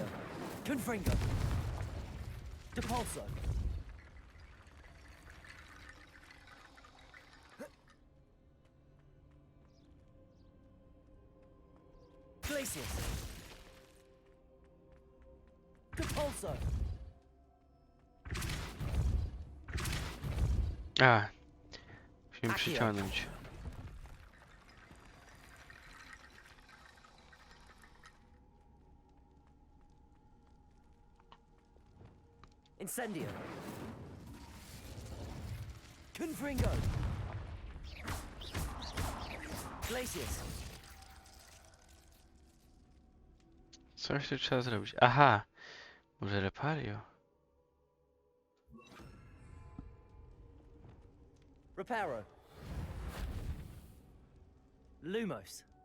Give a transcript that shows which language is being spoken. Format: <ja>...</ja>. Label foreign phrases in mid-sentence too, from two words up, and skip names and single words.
<pl>Confringo. Depulso. Glacius. Depulso. A, musimy przyciągnąć. Incendio. Confringo. Glacius. Coś tu trzeba zrobić. Aha! Może repario? Reparo. Lumos.</pl>